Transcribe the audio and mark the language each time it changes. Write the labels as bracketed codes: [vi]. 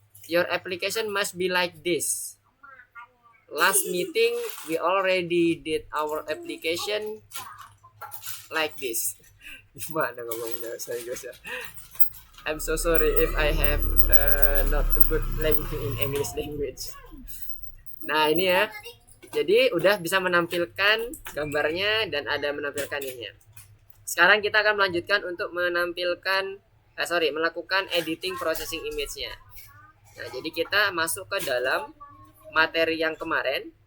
[en] Your application must be like this. Last meeting we already did our application like this. [id] Gimana ngomongnya bahasa Inggris ya? [en] I'm so sorry if I have not a good language in English language. [id] Nah, ini ya. Jadi udah bisa menampilkan gambarnya dan ada menampilkan ininya. Sekarang kita akan melanjutkan untuk melakukan editing processing image-nya. Nah, jadi kita masuk ke dalam materi yang kemarin.